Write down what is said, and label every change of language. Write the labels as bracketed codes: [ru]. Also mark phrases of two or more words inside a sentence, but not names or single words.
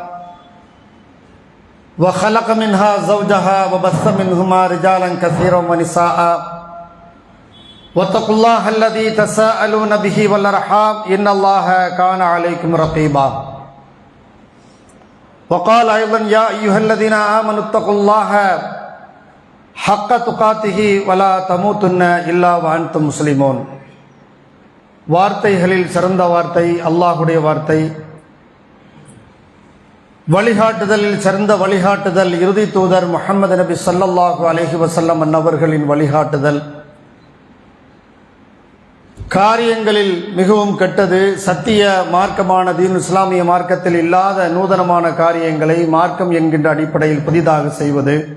[ar] وخلق منها زوجها وبث منهما رجالا كثيرا ونساء واتقوا الله الذي تساءلون به والأرحام إن الله كان عليكم رقيبا وقال أيضا يا أيها الذين آمنوا اتقوا الله حق تقاته ولا تموتن إلا وأنتم مسلمون [ta] வார்த்தைகளில் சிறந்த வார்த்தை அல்லாஹுடைய வார்த்தை, வழிகாட்டுதலில் சிறந்த வழிகாட்டுதல் இறுதி தூதர் முஹம்மது நபி [ar] صلى الله عليه وسلم [ta] அன்னவர்களின் வழிகாட்டுதல். காரியங்களில் மிகவும் கெட்டது சத்திய மார்க்கமான தீன் இஸ்லாமிய மார்க்கத்தில் இல்லாத நூதனமான காரியங்களை மார்க்கம் என்கின்ற அடிப்படையில் புதிதாக செய்வது,